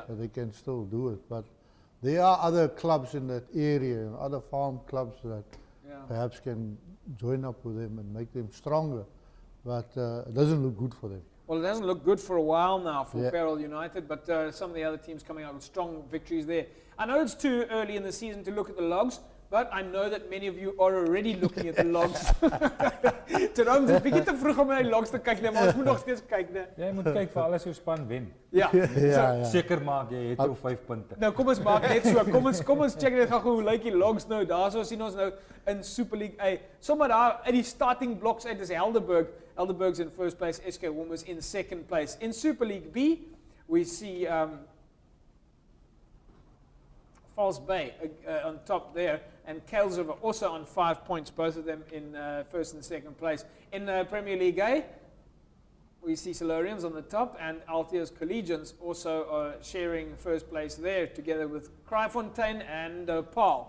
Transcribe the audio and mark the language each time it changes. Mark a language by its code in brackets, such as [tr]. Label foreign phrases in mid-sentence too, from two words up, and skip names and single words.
[en] That they can still do it. But there are other clubs in that area, other farm clubs that perhaps can join up with them and make them stronger. But it doesn't look good for them. Well, it doesn't look good for a while now for Peril United, but some of the other teams coming out with strong victories there. I know it's too early in the season to look at the logs, but I know that many of you are already looking at the logs. [af] Terwyl dit bietjie te vroeg om na die logs te kyk, maar ons moet nog steeds kyk, né? Jy moet kyk vir alles hoe span wen. Ja. Seker maak jy het jou 5 punte. Nou kom ons maak net so. Kom ons check net gou hoe lyk die logs nou. Daarso sien ons nou in Super League A. Sommer daar uit die [en] starting blocks [af] uit is Helderberg. [en] Helderberg's in first place, SK Woomers in second place. In Super League B, we see False Bay on top there, and Kales River also on 5 points, both of them in first and second place. In Premier League A, we see Silurians on the top, and Altius Collegians also sharing first place there, together with Kraaifontein and Paarl.